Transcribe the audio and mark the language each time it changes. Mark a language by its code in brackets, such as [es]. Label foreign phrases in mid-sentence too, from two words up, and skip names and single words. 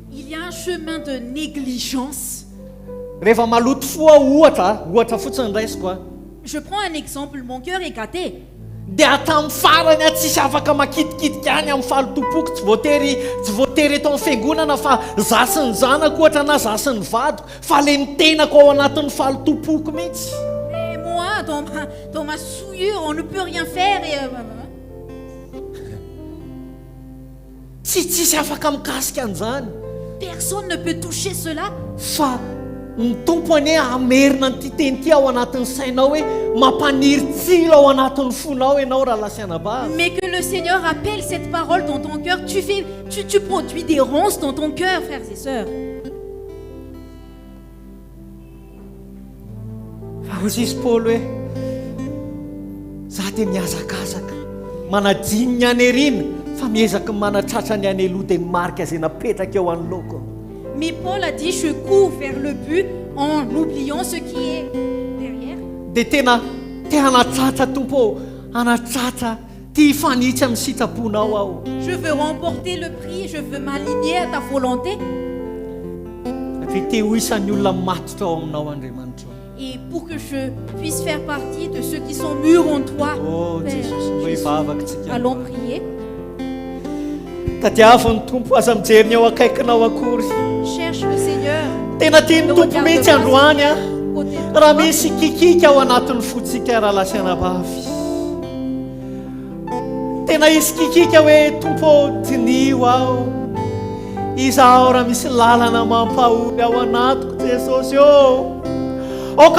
[fr] Il y a un chemin de négligence. [mg] rehefa maloto foa ohatra fotsiny raisiko a [fr] Je prends un exemple, mon cœur est gâté. [mg] dia atamin'ny farany a tsisy afaka makitikitika any amin'ny falotompoko tsy voatery eto amin'ny fiangonana fa zasy ny zanako ohatra na zasy ny vadiko fa le ny tenako ao anatin'ny falotompoko mihitsy [fr] Et moi, dans ma souillure, on ne peut rien faire. [mg] tsy tsisy afaka mikasika an'izany [fr] Personne ne peut toucher cela. [mg] fa ny tompo ane amerina nyty teny ty ao anatin'ny sainao hoe mampaniry tsilo ao anatin'ny fonao ianao raha lasianabavy [fr] Mais que le Seigneur appelle cette parole dans ton cœur. Tu produis des ronces dans ton cœur, frères et sœurs. [mg] fa hozy izy paoly hoe za dia miazakazaka manadiny ny anerina fa miezaka manatratra ny any aloha dia marika izay napetraka eo anoloko [fr] Mais Paul a dit, je cours vers le but en oubliant ce qui est derrière. [mg] dia tena te hanatratra tompo hanatratra ty fanitsy amin'ny sitraponao aho [fr] Je veux remporter le prix, je veux m'aligner à ta volonté. [mg] satria te ho isan'ny olona matotra ao aminao Andriamanitra [fr] Et pour que je puisse faire partie de ceux qui sont mûrs en toi, oh Père [mg] jesosy mba [fr] Jésus, [mg] hivavaka tsika [fr] allons prier. [mg] tadiavany tompo aza mijeriny ao akaikinao akory [fr] Cherche le Seigneur. [mg] tena tiany tompo mihitsy androany a [fr] Côté de [mg] raha [fr] toi. [mg] misy kikika ao anatin'ny fotsika raha lasianabavy tena isy kikika hoe tompo dinio aho izaho raha misy lalana mampahory ao anatiko jesosy ô aoka